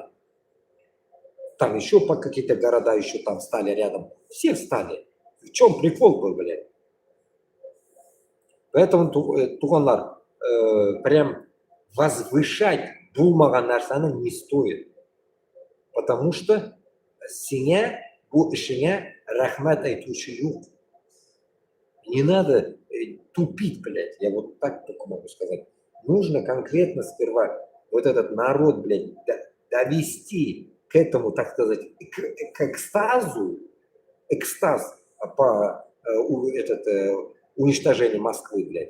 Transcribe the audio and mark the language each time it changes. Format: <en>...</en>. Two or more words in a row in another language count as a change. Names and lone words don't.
<ru>Там еще по какие-то города еще там встали рядом. Все встали. В чем прикол был, блядь? Поэтому туганлар прям возвышать</ru> <uz>булмаган нарсаны</uz> <ru>не стоит. Потому что</ru> <uz>синя bu ishingga rahmat aytuvchi yo'q.</uz> <ru>Не надо тупить, блядь. Я вот так только могу сказать. Нужно конкретно сперва вот этот народ, блядь, довести к этому, так сказать, к экстазу, экстаз по уничтожению Москвы, блядь.</ru>